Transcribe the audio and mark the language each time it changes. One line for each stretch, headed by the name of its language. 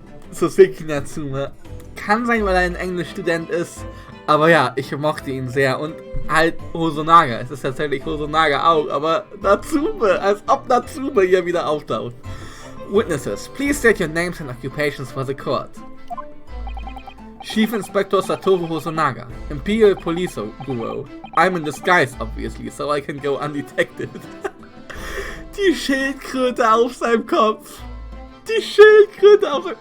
German: Soseki Natsume. Kann sein, weil er ein Englischstudent ist. Aber ja, ich mochte ihn sehr. Und halt Hosonaga. Es ist tatsächlich Hosonaga auch. Aber Natsume, als ob Natsume hier wieder auftaucht.
English: Witnesses, please state your names and occupations for the court. Chief Inspector Satoru Hosonaga, Imperial Police Bureau. I'm in disguise, obviously, so I can go undetected.
German: Die Schildkröte auf seinem Kopf. Die Schildkröte auf seinem...